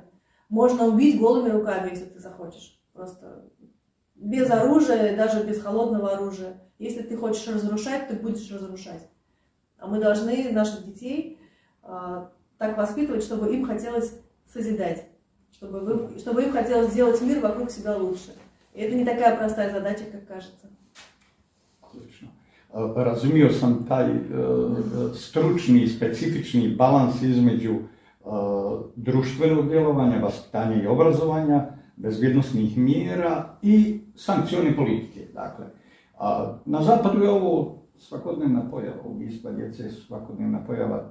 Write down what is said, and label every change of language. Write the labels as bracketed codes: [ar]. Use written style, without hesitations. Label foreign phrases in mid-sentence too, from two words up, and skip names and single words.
[ru] Можно убить голыми руками, если ты захочешь. Просто без оружия, даже без холодного оружия. Если ты хочешь разрушать, ты будешь разрушать. А мы должны наших детей так воспитывать, чтобы им хотелось созидать, чтобы им хотелось сделать мир вокруг себя лучше. И это не такая простая задача, как кажется. [sr] Odlično. Razumio sam taj stručni i specifični balans između društvenog djelovanja, vaspitanja i obrazovanja, bezbjednosnih mjera i sankcione politike. Dakle, na zapadu je ovo svakodnevna pojava, ubistva djece su svakodnevna pojava.